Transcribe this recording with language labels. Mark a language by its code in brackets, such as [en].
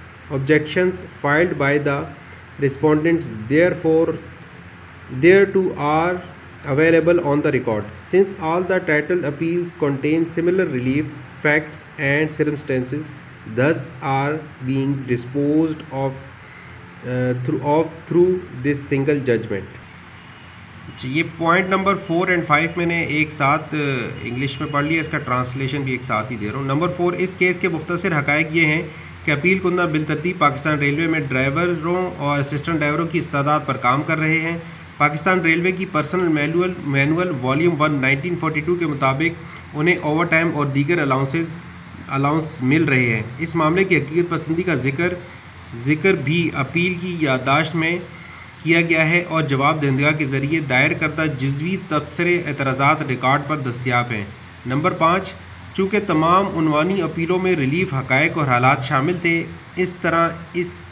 [en] Objections filed by the respondents thereto are available on the record. Since all the titled appeals contain similar relief, facts and circumstances, thus are being disposed of through this single judgment. [ur] یہ point number 4 اور 5 میں نے ایک ساتھ English میں پڑھ لیا، اس کا ٹرانسلیشن بھی ایک ساتھ ہی دے رہا ہوں۔ نمبر 4، اس کیس کے مختصر حقائق یہ ہیں کہ اپیل کنندہ بالترتیب پاکستان ریلوے میں ڈرائیوروں اور اسسٹنٹ ڈرائیوروں کی استعداد پر کام کر رہے ہیں۔ پاکستان ریلوے کی پرسنل مینول والیوم 1 1942 کے مطابق انہیں اوور ٹائم اور دیگر الاؤنس مل رہے ہیں۔ اس معاملے کی حقیقت پسندی کا ذکر بھی اپیل کی یادداشت میں کیا گیا ہے اور جواب دہندگان کے ذریعے دائر کردہ جزوی تبصرے اعتراضات ریکارڈ پر دستیاب ہیں۔ نمبر 5، چونکہ تمام عنوانی اپیلوں میں ریلیف حقائق اور حالات شامل تھے، اس طرح اس